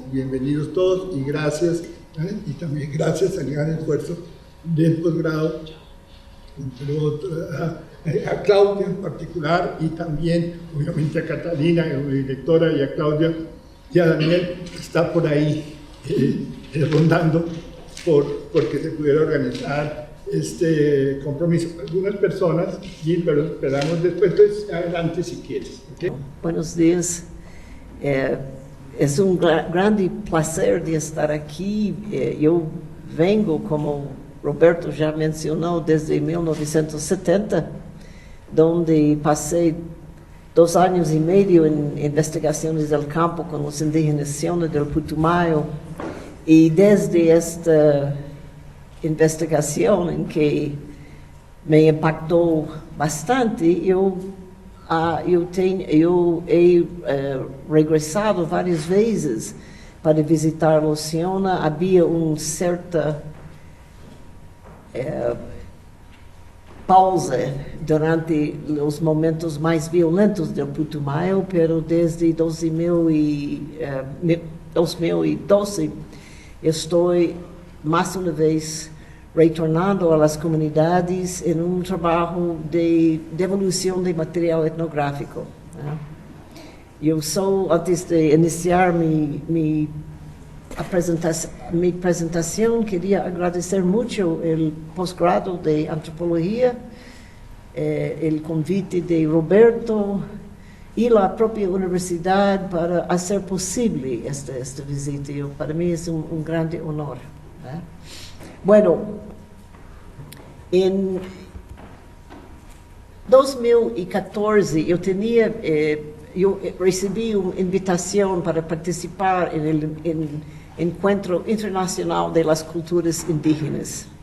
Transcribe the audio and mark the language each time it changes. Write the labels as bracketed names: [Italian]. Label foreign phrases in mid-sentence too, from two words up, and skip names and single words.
[Spanish] Bienvenidos todos y gracias, y también gracias al gran esfuerzo del posgrado, entre otras, a Claudia en particular, y también obviamente a Catalina, la directora, y a Claudia y a Daniel, que está por ahí rondando porque se pudiera organizar este compromiso. Algunas personas, pero esperamos después. Entonces, adelante si quieres. ¿Okay? Buenos días. Es un grande placer de estar aqui. [Portuguese] Eu vengo, como Roberto já mencionou, desde 1970, onde passei 2 anos e meio em investigações do campo com os indígenas Siona do Putumayo, e desde esta investigação em que me impactou bastante, eu he regressado várias vezes para visitar o Siona. Havia certa pausa durante os momentos mais violentos do Putumayo, pero desde 2012 estou mais uma vez retornando às comunidades em um trabalho de devolução de material etnográfico. Eu sou, antes de iniciar minha apresentação, queria agradecer muito o posgrado de antropologia, o convite de Roberto [Spanish] y la propia universidad para hacer posible esta visita. Para mí es un grande honor. Bueno, en 2014 yo recibí una invitación para participar en el Encuentro Internacional de las Culturas Indígenas.